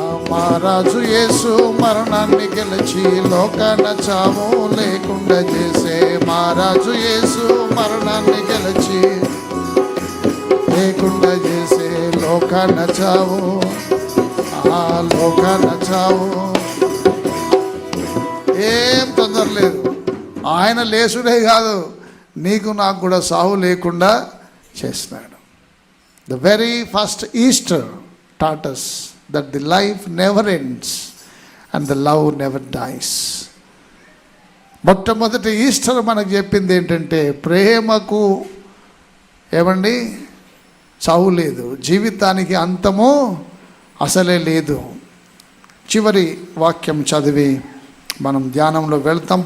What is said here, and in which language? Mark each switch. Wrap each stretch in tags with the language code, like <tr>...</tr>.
<te>మహారాజు యేసు మరణాన్ని గెలిచి లోకాన చావు లేకుండా చేసే, మహారాజు యేసు మరణాన్ని గెలిచి లేకుండా చేసే, లోకాన చావు, ఆ లోకాన చావు. ఏం తొందర లేదు. ఆయన లేచుడే కాదు, నీకు నాకు కూడా సావు లేకుండా చేసినాడు.</te> <en>The very first Easter taught us that the life never ends and the love never dies.</en> <te>మొట్టమొదటి ఈస్టర్ మనకు చెప్పింది ఏంటంటే, ప్రేమకు ఏమండి చావు లేదు, జీవితానికి అంతము అసలే లేదు. చివరి వాక్యం చదివి మనం ధ్యానంలో వెళ్తాం.</te>